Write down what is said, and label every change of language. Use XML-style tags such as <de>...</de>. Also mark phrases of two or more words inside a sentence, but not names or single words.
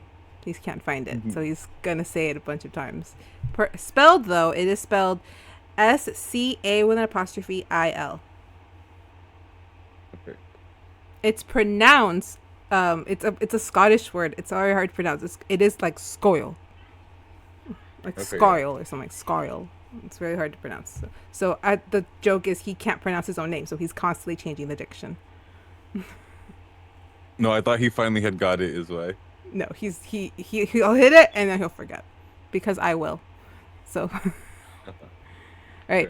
<en>He can't find it, so he's gonna say it a bunch of times. Spelled, though, it is spelled SCA with an apostrophe IL. Okay. It's pronounced. It's a Scottish word. It's very hard to pronounce. It is like scoil, like Okay, scoil or something. Scoil. It's very hard to pronounce. So the joke is he can't pronounce his own name, so he's constantly changing the diction. No, I thought he finally had got it. Is why. No, he'll hit it and then he'll forget, because I will. So, all right.</en>